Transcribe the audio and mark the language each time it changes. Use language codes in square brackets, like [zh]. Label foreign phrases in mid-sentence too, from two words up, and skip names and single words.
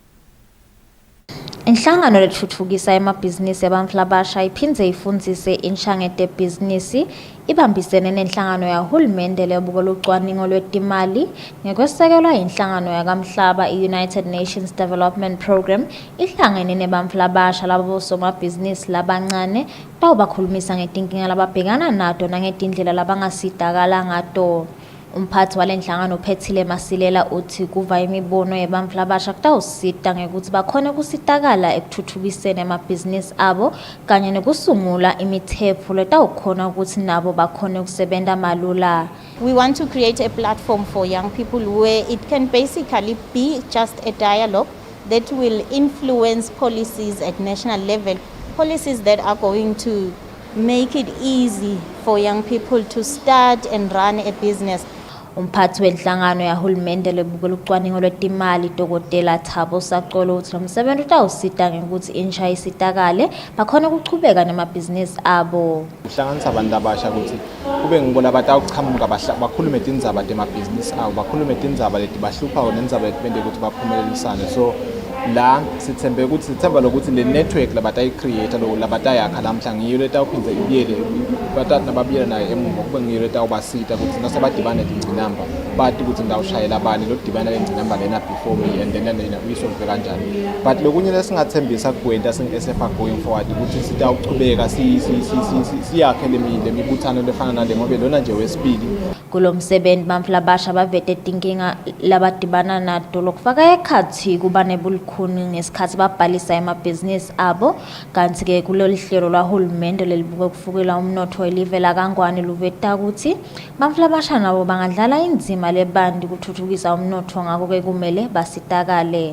[ss] Inhlangano lethuthukisa emabhizinisi ebantfu labasha iphindze ifundzise insha ngetebhizinisi ibambisene nenhlangano yahulumende lebuko lucwaningo lwetimali ngekwesekelwa inhlangano yakamhlaba i-United Nations Development Program ihlangene nebantfu labasha labosomabhizinisi labancane tawubakhulumisa ngetinkinga lababhekana nato nangetindlela labangasitakala ngato. Umphathi walenhlangano Phethile Masilela uthi kuva imibono yebantfu labasha kutawusita ngekuthi bakhone kusitakala ekuthuthukiseni emabhizinisi abo kanye nekusungula imithetho letawukhona ukuthi nabo bakhone kusebenta malula. [en] We want to create a platform for young people where it can basically be just a dialogue that will influence policies at national level, policies that are going to make it easy for young people to start and run a business. [ss] Umphathi wenhlangano yahulumende lebuko lucwaningo lwetimali Dr. Thabo sacolo ukuthi lomsebenzi utawusita ngekuthi insha isitakale bakhona ukuchubeka nemabhizinisi abo. Uhlanganisa abantu abasha ukuthi kube ngibona batawuqhamuka bakhulume tindzaba temabhizinisi abo, bakhulume tindzaba leti bahlupha nendzaba leti bende ukuthi baphumelelisane. So la sithemba lokuthi le network labatayi-create lo labatayakha lamhla ngiyo letawuphindze ibiyele nababiyela nayo emuva kube ngiyo letawubasita ukuthi nasebadibane tingcinamba bathi ukuthi ndawushayela bani lodibana lengcinamba lena [en] before me and then [ss] uyisolve kanjani. But lokunye lesingathembisa kuwenta sing-SFA [en] going forward [ss] ukuthi sitawuchubeka siyakhe lemibuthano lefana nale ngobe lona nje wesibili. Kulo msebenzi bantfu labasha bavete tinkinga labadibana nato lokufaka ekhathi kuba nebulukhuni ngesikhathi babhalisa emabhizinisi abo kanti-ke kulolu hlelo lwahulumende lelibuke kufukela umnotho welive lakangwane luveta ukuthi bantfu labasha nabo bangadlala indzima lebanti kuthuthukisa umnotho ngako-ke kumele basitakale.